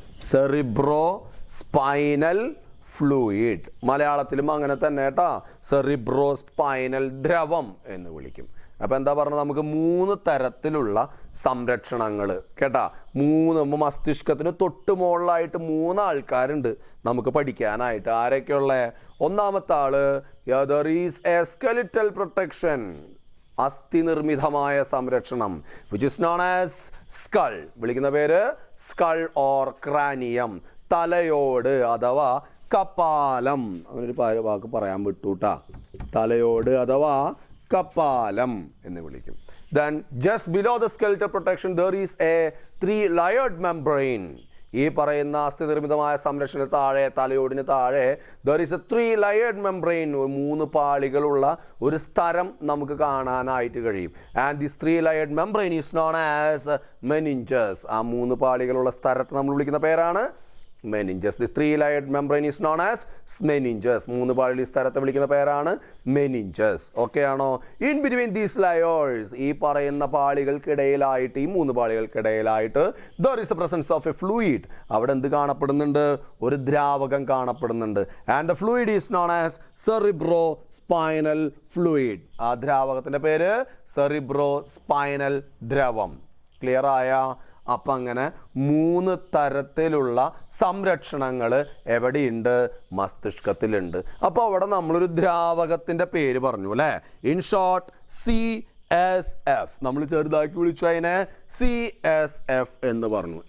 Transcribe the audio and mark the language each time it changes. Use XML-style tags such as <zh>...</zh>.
<en>Cerebrospinal fluid.</en> <ml>മലയാളത്തിലും അങ്ങനെ തന്നെ കേട്ടാ. സെറിബ്രോ സ്പൈനൽ ദ്രവം എന്ന് വിളിക്കും. അപ്പോൾ എന്താ പറഞ്ഞത്? നമുക്ക് 3 തരത്തിലുള്ള സംരക്ഷണങ്ങൾ കേട്ടാ. 3 മസ്തിഷ്കത്തിന് തൊട്ട് മുകളിലായിട്ട് 3 ആൾക്കാരുണ്ട് നമുക്ക് പഠിക്കാനായിട്ട്. ആരൊക്കെയുള്ള? ഒന്നാമത്തെ ആള്</ml> <en>there is a skeletal protection.</en> <ml>അസ്ഥി നിർമ്മിതമായ സംരക്ഷണം</ml> <en>which is known as skull.</en> <ml>വിളിക്കുന്ന പേര് സ്കൾ ഓർ ക്രാനിയം. തലയോട് അഥവാ കപാലം. അങ്ങനൊരു വാക്ക് പറയാൻ വിട്ടൂട്ടാ. തലയോട് അഥവാ കപാലം എന്ന് വിളിക്കും.</ml> <en>Then just below the skeletal protection there is a 3 layered membrane.</en> <ml>ഈ പറയുന്ന അസ്ഥി നിർമ്മിതമായ സംരക്ഷണത്തിന് താഴെ, തലയോടിന് താഴെ</ml> <en>there is a 3-layered membrane,</en> <ml>3 പാളികളുള്ള ഒരു സ്തരം നമുക്ക് കാണാനായിട്ട് കഴിയും.</ml> <en>And this 3-layered membrane is known as meninges.</en> <ml>ആ 3 പാളികളുള്ള സ്തരത്തെ നമ്മൾ വിളിക്കുന്ന പേരാണ് meninges.</ml> <en>The 3-layered membrane is known as meninges.</en> <ml>3 പാളി സ്ഥലത്തെ വിളിക്കുന്ന പേരാണ് meninges. ഓക്കെ ആണോ?</ml> <en>In between these layers,</en> <ml>ഈ പറയുന്ന പാളികൾക്കിടയിലായിട്ട്, ഈ 3 പാളികൾക്കിടയിലായിട്ട്</ml> <en>there is the presence of a fluid.</en> <ml>അവിടെ എന്ത് കാണപ്പെടുന്നുണ്ട്? ഒരു ദ്രാവകം കാണപ്പെടുന്നുണ്ട്.</ml> <en>And the fluid is known as cerebrospinal fluid.</en> <ml>ആ ദ്രാവകത്തിൻ്റെ പേര് cerebrospinal ദ്രവം. ക്ലിയർ ആയ? അപ്പം അങ്ങനെ 3 തരത്തിലുള്ള സംരക്ഷണങ്ങൾ എവിടെയുണ്ട്? മസ്തിഷ്കത്തിലുണ്ട്. അപ്പോൾ അവിടെ നമ്മളൊരു ദ്രാവകത്തിൻ്റെ പേര് പറഞ്ഞു അല്ലേ?</ml> <en>in short</en> <ml>CSF. നമ്മൾ ചെറുതാക്കി വിളിച്ചു അതിനെ CSF എന്ന് പറഞ്ഞു.</ml>